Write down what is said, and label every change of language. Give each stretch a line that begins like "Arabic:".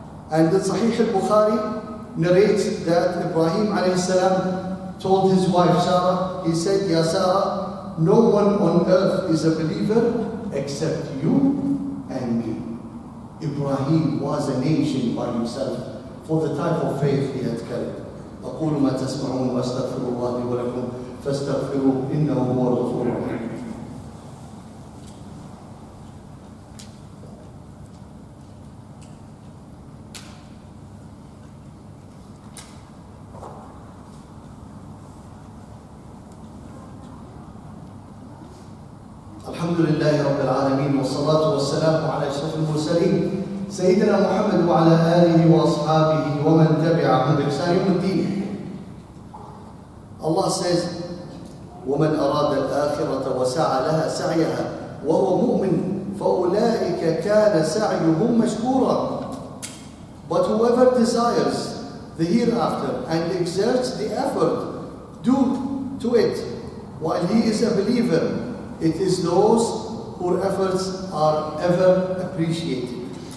English: And the Sahih al-Bukhari narrates that Ibrahim alayhi salam told his wife Sarah, he said, Ya Sarah, no one on earth is a believer except you and me. Ibrahim was a nation by himself for the type of faith he had carried.
Arabic: أقول ما تسمعون وأستغفر الله لي ولكم فاستغفروه إنه هو الغفور الرحيم. الحمد لله رب العالمين والصلاة والسلام على أشرف المرسلين سيدنا محمد وعلى آله وأصحابه ومن تبعهم بإحسان يوم الدين.
English: Allah says,
Arabic: ومن أراد الآخرة وسعى لها سعيها وهو مؤمن فأولئك كان سعيهم مشكورا.
English: But whoever desires the hereafter and exerts the effort due to it while he is a believer, it is those whose efforts are ever appreciated.